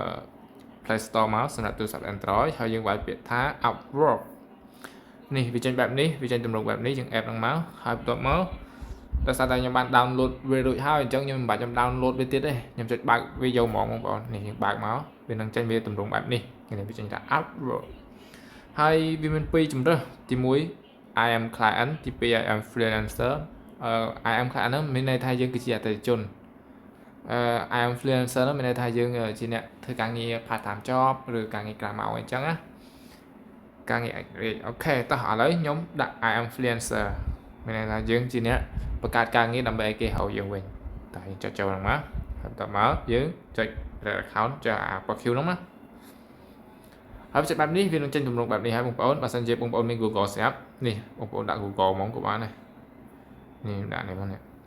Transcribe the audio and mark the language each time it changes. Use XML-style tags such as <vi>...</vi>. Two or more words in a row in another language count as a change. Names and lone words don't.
<km>Play Store មកសម្រាប់ទូរស័ព្ទ Android ហើយយើងវាយពាក្យថា Upwork នេះវាចេញបែបនេះវាចេញទម្រង់បែបនេះយើង app ហ្នឹងមកហើយបន្ទាប់មកដោយសារតែខ្ញុំបាន download វារួចហើយអញ្ចឹងខ្ញុំមិនបាច់ខ្ញុំ download វាទៀតទេខ្ញុំចុចបើកវាយកហ្មងបងប្អូននេះយើងបើកមកវានឹងចេញវាទម្រង់បែបនេះនេះវាចេញថា Upwork ហើយវាមានពីរជម្រើសទី1</km> <en>I am client</en> <km>ទី2</km> <en>I am freelancer I am client</en> <km>ហ្នឹងមានន័យថាយើងគឺជាអតិថិជន</km> <en>I am freelancer</en> <km>ហ្នឹងមានន័យថាយើងជាអ្នកធ្វើការងារ</km> <en>part time job</en> <km>ឬ ការងារក្រៅម៉ោងអីចឹងណាការងារឯករាជ្យអូខេតោះឥឡូវខ្ញុំដាក់</km> <en>I am freelancer</en> <km>មានន័យថាយើងជាអ្នកបង្កើតការងារដើម្បីឲ្យគេហៅយើងវិញតើយើងចុចចូលហ្នឹងមកបន្ទាប់មកយើងចុច</km> <en>create account</en> <km>ចុចអា profile ហ្នឹងមកហើយចុចបែបនេះវានឹងចេញទម្រង់បែបនេះហើយបងប្អូនបើសិនជាបងប្អូនមាន Google ស្រាប់នេះបងប្អូនដាក់ Google ហ្មងក៏បានដែរនេះដាក់នេះមកនេះ</km>